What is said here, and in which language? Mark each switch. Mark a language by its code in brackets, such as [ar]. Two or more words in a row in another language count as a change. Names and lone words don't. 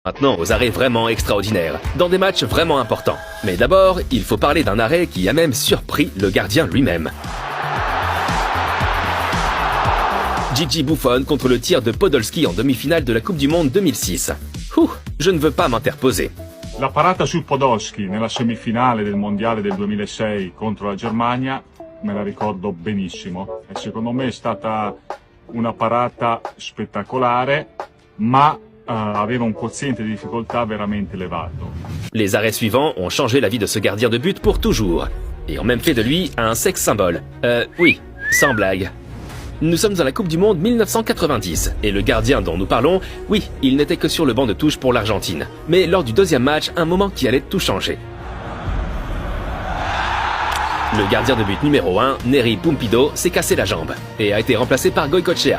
[fr] Maintenant aux arrêts vraiment extraordinaires, dans des matchs vraiment importants. Mais d'abord, il faut parler d'un arrêt qui a même surpris le gardien lui-même. Gigi Buffon contre le tir de Podolski en demi-finale de la Coupe du Monde 2006. Je ne veux pas m'interposer. [it] La parata su Podolski nella semifinale del Mondiale del 2006 contro la Germania me la ricordo benissimo e secondo me è stata una parata spettacolare, ma aveva un quoziente di difficoltà veramente elevato. [fr] Les arrêts suivants ont changé la vie de ce gardien de but pour toujours et ont même fait de lui un sex symbole. Oui, sans blague. Nous sommes dans la Coupe du Monde 1990 et le gardien dont nous parlons, oui, il n'était que sur le banc de touche pour l'Argentine. Mais lors du deuxième match, un moment qui allait tout changer. Le gardien de but numéro 1, Nery Pumpido, s'est cassé la jambe et a été remplacé par Goycochea.